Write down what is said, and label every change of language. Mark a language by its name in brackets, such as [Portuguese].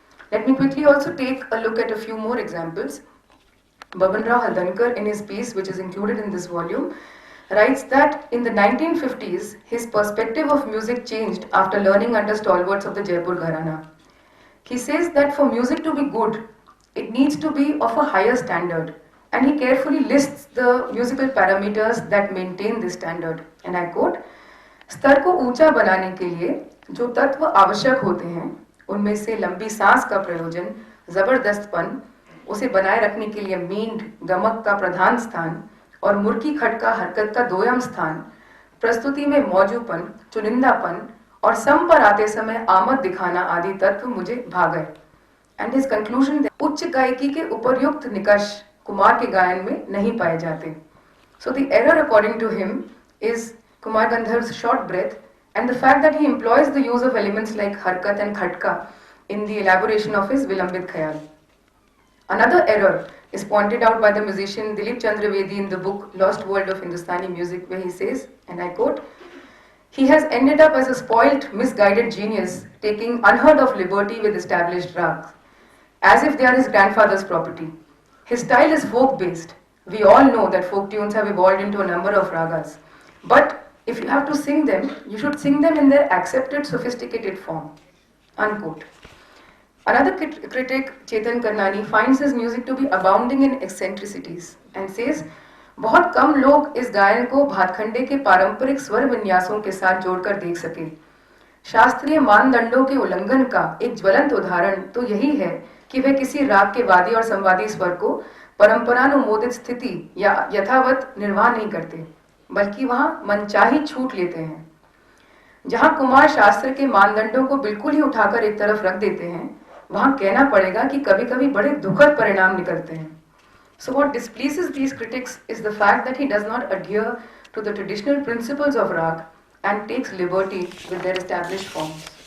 [English] Let me quickly also take a look at a few more examples. Baban Rao Haldankar, in his piece which is included in this volume, writes that in the 1950s his perspective of music changed after learning under stalwarts of the Jaipur Gharana. He says that for music to be good, it needs to be of a higher standard, and he carefully lists the musical parameters that maintain this standard. And I quote, [Hindi] स्तर को ऊंचा बनाने के लिए जो तत्व आवश्यक होते हैं, उनमें से लंबी सांस का प्रयोजन, जबरदस्तपन, उसे बनाए रखने के लिए मींड, गमक का प्रधान स्थान और मुर्की खटका हरकत का दोयम स्थान, प्रस्तुति में मौजूपन, चुनिंदापन और सम पर आते समय आमद दिखाना आदि तत्व मुझे भा गए. [English] and his conclusion, [Hindi] उच्च गायकी के उपर्युक्त निकष कुमार के गायन में नहीं पाए जाते. [English] So the error according to him is Kumar Gandharv's short breath, and the fact that he employs the use of elements like harkat and khatka in the elaboration of his Vilambit Khayal. Another error is pointed out by the musician Dilip Chandra Vedi in the book Lost World of Hindustani Music, where he says, and I quote, "He has ended up as a spoilt, misguided genius, taking unheard of liberty with established rags, as if they are his grandfather's property. His style is folk-based. We all know that folk tunes have evolved into a number of ragas. But if you have to sing them, you should sing them in their accepted, sophisticated form." Unquote. Another critic, Chetan Karnani, finds his music to be abounding in eccentricities and says, [Hindi] बहुत कम लोग इस गायन को भातखंडे के पारंपरिक स्वर विन्यासों के साथ जोड़कर देख सके। शास्त्रीय मानदंडों के उल्लंघन का एक ज्वलंत उदाहरण तो यही है कि वे किसी राग के वादी और संवादी स्वर को परंपरानुमोदित स्थिति या यथावत निर्वाह नहीं करते, बल्कि वहां मनचाही छूट लेते हैं। जहां कुमार शास्त्र के मानदंडों को बिल्कुल ही उठाकर एक तरफ रख देते हैं, वहां कहना पड़ेगा कि कभी-कभी बड़े दुखद परिणाम निकलते हैं। [English] So what displeases these critics is the fact that he does not adhere to the traditional principles of rag and takes liberty with their established forms.